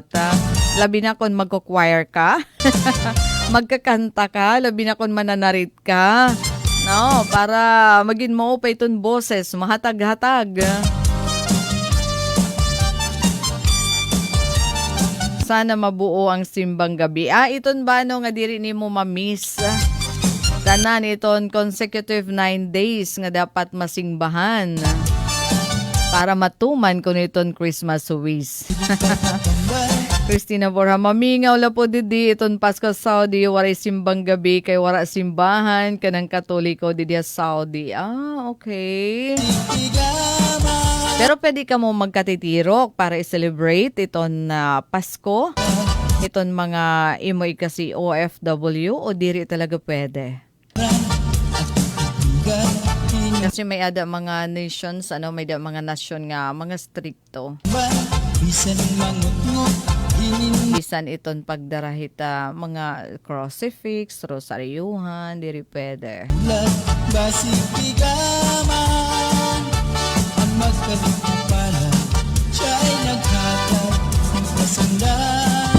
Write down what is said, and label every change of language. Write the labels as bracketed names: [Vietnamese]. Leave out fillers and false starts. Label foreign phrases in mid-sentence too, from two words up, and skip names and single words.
[Waray] Labi na kung magko-choir ka. Magkakanta ka. Labi na kung mananarit ka. No, para maging maupay itong boses. Mahatag-hatag. [Filipino] Sana mabuo ang simbang gabi. [Waray] Iton ba no nga diri ni mo mamiss? Tanan iton [English] consecutive 9 days [Waray] nga dapat masingbahan. Para matuman ko niton Christmas wish. Christina Borja, mamingaw la po didi iton Pasko Saudi, waray simbang gabi kay wara simbahan kanang Katoliko didi Saudi. Okay. Pero pwede ka mo magkatitirok para i-celebrate iton Pasko. Iton mga imoy kasi OFW o diri talaga pwede. Kasi may ada mga nations, may mga nasyon nga, mga stricto. Bisan iton pagdarahita mga crucifix, rosaryuhan, diri pwede. Basikigaman ang magkalit na pala siya ay naghatag ng pasandan.